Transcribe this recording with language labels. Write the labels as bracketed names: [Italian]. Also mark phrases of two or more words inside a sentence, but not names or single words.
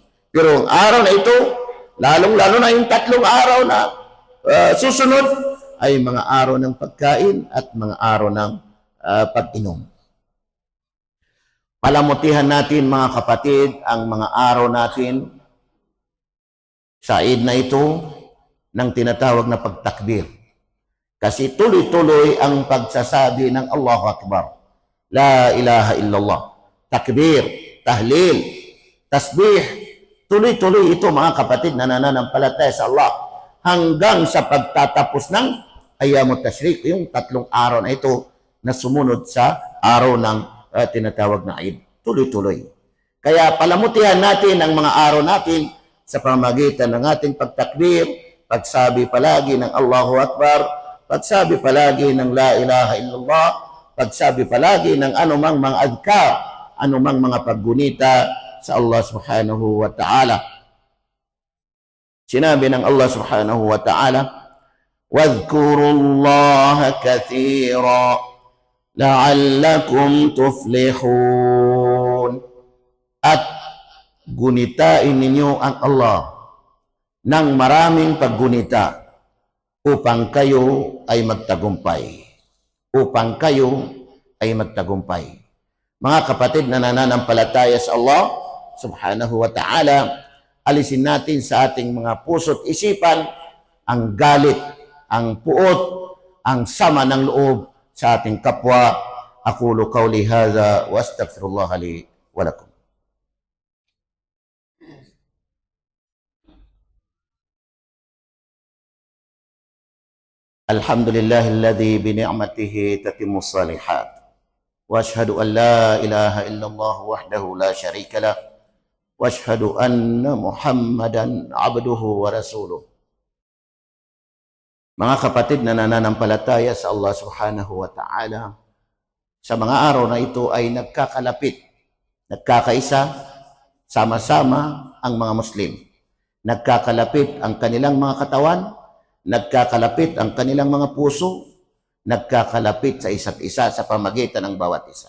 [Filipino] Pero ang araw na ito, lalong-lalo na yung 3 araw na susunod, ay mga araw ng pagkain at mga araw ng pag-inom. Palamutihan natin, mga kapatid, ang mga araw natin sa Eid na ito ng tinatawag na pagtakbir. Kasi tuloy-tuloy ang pagsasabi ng [Arabic] الله أكبر. لا إله إلا الله. تكبير، تهليل، تسبيح. [Filipino] Tuloy-tuloy ito, mga kapatid na nananampalataya sa Allah hanggang sa pagtatapos ng [Arabic] أيام التشريق, [Filipino] yung 3 araw na ito na sumunod sa araw ng tinatawag na Eid. Tuloy-tuloy. Kaya palamutihan natin ang mga araw natin sa pamamagitan ng ating pagtakbir, pagsabi palagi ng [Arabic] الله أكبر, [Filipino] pagsabi palagi ng [Arabic] لا إله إلا الله, [Filipino] pagsabi palagi ng anumang mga adhkar, anumang mga paggunita sa Allah [Arabic] سبحانه وتعالى. [Filipino] Sinabi ng Allah [Arabic] سبحانه وتعالى, وَاذْكُرُوا اللَّهَ كَثِيرًا لَعَلَّكُمْ تُفْلِحُونَ. [Filipino] At gunitain ninyo ang Allah ng maraming paggunita upang kayo ay magtagumpay. Upang kayo ay magtagumpay. Mga kapatid na nananampalataya sa Allah [Arabic] سبحانه وتعالى, [Filipino] alisin natin sa ating mga puso't isipan ang galit, ang puot, ang sama ng loob sa ating kapwa. [Arabic] أقول قولي هذا وأستغفر الله لي ولكم. الحمد لله الذي بنعمته تتم الصالحات. وأشهد أن لا إله إلا الله وحده لا شريك له. وأشهد أن محمدا عبده ورسوله. [Filipino] Mga kapatid na nananampalataya sa Allah [Arabic] سبحانه وتعالى, [Filipino] sa mga araw na ito ay nagkakalapit, nagkakaisa, sama-sama ang mga Muslim. Nagkakalapit ang kanilang mga katawan, nagkakalapit ang kanilang mga puso, nagkakalapit sa isa't isa sa pamagitan ng bawat isa.